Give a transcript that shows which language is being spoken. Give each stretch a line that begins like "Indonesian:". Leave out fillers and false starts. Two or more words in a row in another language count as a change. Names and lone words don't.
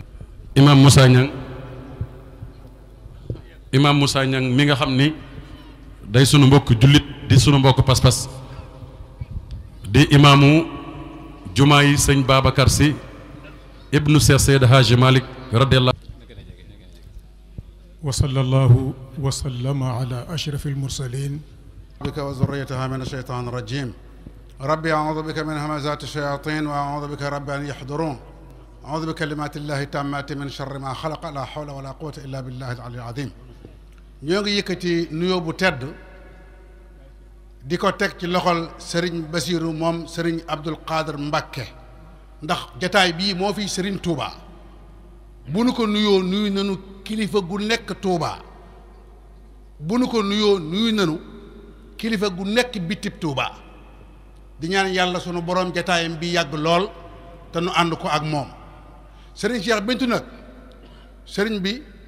Wolof: Imam Moussa Niang mi nga xam ni day sunu mbokk jullit di sunu mbokk pas-pas di imaamu jumaa yi sëñ Babacar Sy ibnu Cheikh Seydi Hadji Malick radiyallahu
Arabic: وصلى الله وسلم على أشرف المرسلين بك وذريتها من الشيطان الرجيم رب أعوذ بك من همزات الشياطين وأعوذ بك رب أن يحضرون أعوذ بكلمات الله التامات من شر ما خلق لا حول ولا قوة إلا بالله العلي العظيم
Wolof: ñoo ngi yëkkati nuyoo bu tedd di ko teg ci loxol Serigne Bassirou moom Serigne Abdoul Khadir Mbacké ndax jataay bii moo fi Serigne Touba bu nu ko nuyoo nuyu nanu kilifa gu nekk Touba bu nu ko nuyoo nuyu nanu kilifa gu nekk bitib Touba di ñaan yàlla sunu borom jataayam bi yàgg lool te nu ànd ko ak moom Serigne Cheikh Bintou nag Serigne bi